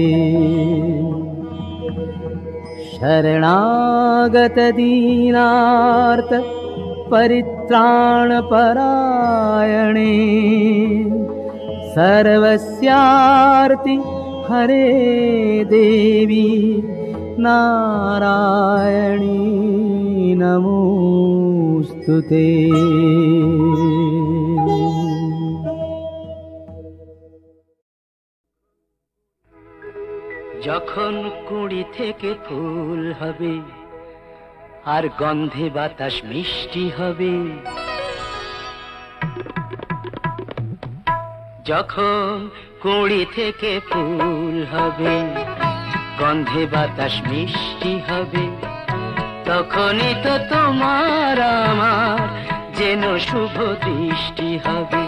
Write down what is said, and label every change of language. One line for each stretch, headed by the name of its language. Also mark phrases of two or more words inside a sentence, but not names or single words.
Sanskrit: शरणागत दीनार्त परित्राणपरायणे सर्वस्यार्ति हरे देवी नारायणी नमोस्तुते।
Bangla: যখন কুড়ি থেকে ফুল হবে আর গন্ধে বাতাস মিষ্টি হবে, যখন কুড়ি থেকে ফুল হবে গন্ধে বাতাস মিষ্টি হবে, তখনই তো তোমার আমার যেন শুভ দৃষ্টি হবে।